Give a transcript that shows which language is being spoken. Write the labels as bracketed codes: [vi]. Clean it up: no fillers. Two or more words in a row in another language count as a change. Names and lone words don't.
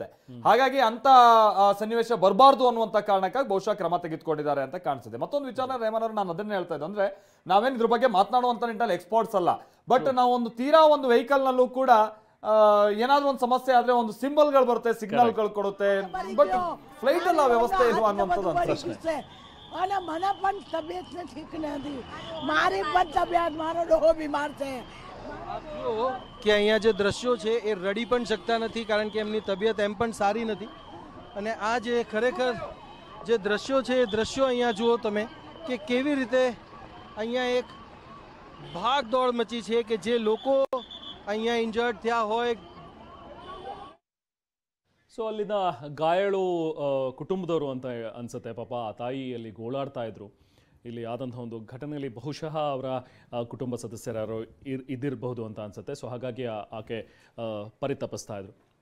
[kn] ಹಾಗಾಗಿ ಅಂತ ಸನ್ನಿವೇಶ ಬರಬಾರ್ದು ಅನ್ನುವಂತ ಕಾರಣಕ್ಕಾಗಿ ಬಹುಶಃ ಕ್ರಮ ತೆಗೆದುಕೊಂಡಿದ್ದಾರೆ ಅಂತ ಕಾಣಿಸಿದೆ. ಮತ್ತೊಂದು ವಿಚಾರ ರೇಮನ್ ಅವರು, ನಾನು ಅದನ್ನೇ ಹೇಳ್ತಾ ಇದ್ದೆ, ಅಂದ್ರೆ ನಾವೇನ್ ಇದ್ರ ಬಗ್ಗೆ ಮಾತನಾಡುವಂತ ನಿಟ್ಟಿನಲ್ಲಿ ಎಕ್ಸ್ಪರ್ಟ್ಸ್ ಅಲ್ಲ. ಬಟ್ ನಾವು ಒಂದು ತೀರಾ ಒಂದು ವೆಹಿಕಲ್ ನಲ್ಲೂ ಕೂಡ ಏನಾದ್ರೂ ಒಂದು ಸಮಸ್ಯೆ ಆದ್ರೆ ಒಂದು ಸಿಂಬಲ್ಗಳು ಬರುತ್ತೆ, ಸಿಗ್ನಲ್ಗಳು ಕೊಡುತ್ತೆ. ಬಟ್ ಫ್ಲೈಟ್ ಅಲ್ಲ ವ್ಯವಸ್ಥೆ ಇಲ್ವಾ ಅನ್ನುವಂಥದ್ದು ಒಂದು ಪ್ರಶ್ನೆ. [gu] મને પણ તબિયત ઠીક નથી, મારી પણ તબિયત, મારો ડોહો બીમાર છે. કે અહીંયા જે દ્રશ્યો છે એ રડી પણ શકતા નથી, કારણ કે એમની તબિયત એમ પણ સારી નથી. અને આ જે ખરેખર જે દ્રશ્યો છે એ દ્રશ્યો અહીંયા જુઓ તમે કે કેવી રીતે અહીંયા એક ભાગદોડ મચી છે, કે જે લોકો અહીંયા ઇન્જર્ડ થયા હોય. [kn] ಸೊ ಅಲ್ಲಿನ ಗಾಯಾಳು ಕುಟುಂಬದವರು ಅಂತ ಅನ್ಸುತ್ತೆ. ಪಾಪ ಆ ತಾಯಿ ಅಲ್ಲಿ ಗೋಳಾಡ್ತಾ ಇದ್ರು. ಇಲ್ಲಿ ಆದಂಥ ಒಂದು ಘಟನೆಯಲ್ಲಿ ಬಹುಶಃ ಅವರ ಕುಟುಂಬ ಸದಸ್ಯರು ಇದ್ದಿರಬಹುದು ಅಂತ ಅನ್ಸುತ್ತೆ. ಸೊ ಹಾಗಾಗಿ ಆಕೆ ಪರಿತಪಿಸ್ತಾ ಇದ್ರು.